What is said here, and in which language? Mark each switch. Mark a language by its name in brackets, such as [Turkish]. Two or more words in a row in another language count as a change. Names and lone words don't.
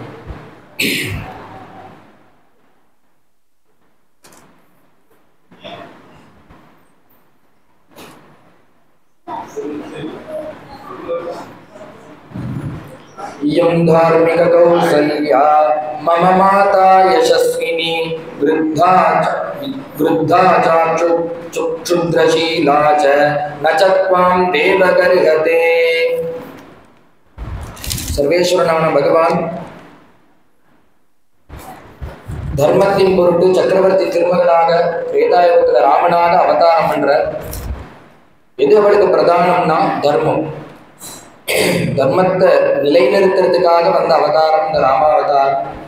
[Sanskrit] इयं धार्मिककौसल्या मम माता यशस्विनी वृद्धा क्षुद्रशीला च न च त्वां देवगर्हते। [Tamil] सर्वेश्वरनाன பகவான் தர்மத்தின் பொருட்டு சக்கரவர்த்தி திருமகனாக திரேதாயுகத்துல ராமனாக அவதாரம் பண்ற. எது அவளுக்கு பிரதானம்னா தர்மம். தர்மத்தை நிலைநிறுத்துறதுக்காக வந்த அவதாரம் இந்த ராமாவதாரம்.